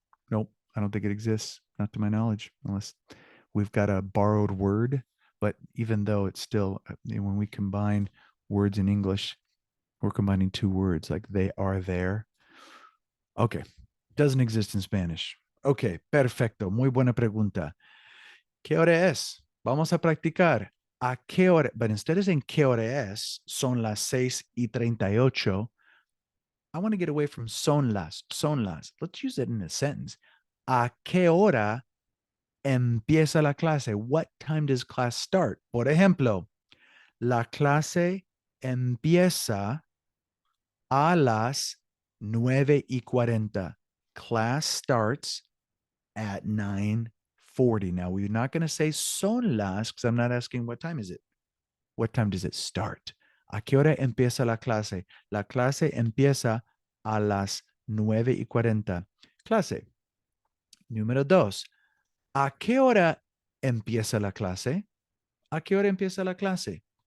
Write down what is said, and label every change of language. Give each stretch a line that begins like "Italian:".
English: Nope, I don't think it exists, not to my knowledge, unless we've got a borrowed word. But even though it's still, when we combine words in English, we're combining two words like they are there. Okay, doesn't exist in Spanish.
Spanish: Okay, perfecto, muy buena pregunta. ¿Qué hora es? Vamos a practicar. ¿A qué hora?
English: But instead of saying
Spanish: qué hora es, son las 6:38.
English: I want to get away from
Spanish: son las.
English: Let's use it in a sentence.
Spanish: ¿A qué hora empieza la clase?
English: What time does class start?
Spanish: Por ejemplo, la clase empieza a las 9:40.
English: Class starts at 9:40. Now, we're not going to say
Spanish: son las
English: because I'm not asking what time is it. What time does it start?
Spanish: ¿A qué hora empieza la clase? La clase empieza a las 9:40. Clase. Número 2. ¿A qué hora empieza la clase? ¿A qué hora empieza la clase?